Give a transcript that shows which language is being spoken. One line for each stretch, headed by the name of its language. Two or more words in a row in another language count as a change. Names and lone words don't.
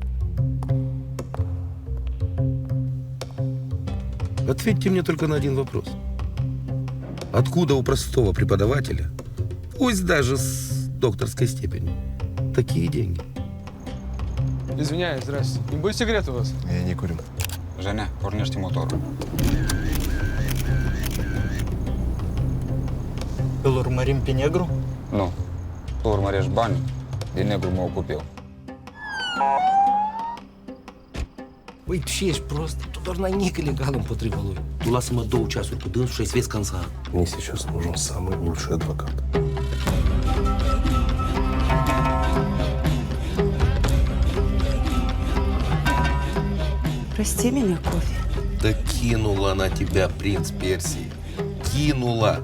Russian: Ответьте мне только на один вопрос. Откуда у простого преподавателя, пусть даже с докторской степенью, такие деньги? Извиняюсь, здрасте. Не будет сигарет у вас? Я не курю. Женя, порнешьте мотор.
Romanian: Îl urmărim pe negru? Nu. Tu urmărești bani, din negru mă ocup eu. Băi, tu și ești prost? Tu doar n-ai nimic ilegal împotriva lui. Tu lasă-mă 2 ceasuri cu dânsul și ai să vezi cansat.
Russian: Мне сейчас нужен самый лучший адвокат. Прости меня, Кофи. Да кинула она тебя, принц Персии. Кинула.